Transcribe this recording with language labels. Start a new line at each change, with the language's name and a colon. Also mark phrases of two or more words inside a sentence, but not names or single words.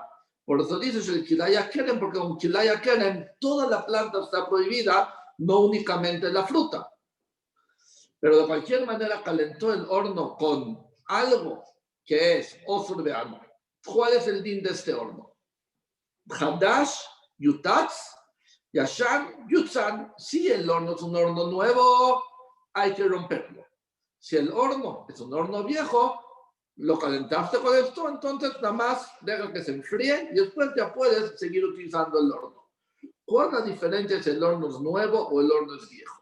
Spanish: Por eso dice el
Hebrew: Kilaya Kerem,
Spanish: porque con
Hebrew: Kilaya Kerem
Spanish: toda la planta está prohibida, no únicamente la fruta. Pero de cualquier manera calentó el horno con algo que es
Hebrew: אסור בהנאה.
Spanish: ¿Cuál es el din de este horno?
Hebrew: חדש יותץ ישן יוצן.
Spanish: Si el horno es un horno nuevo, hay que romperlo. Si el horno es un horno viejo, lo calentaste con esto, entonces nada más deja que se enfríe y después ya puedes seguir utilizando el horno. ¿Cuál es la diferencia si el horno es nuevo o el horno es viejo?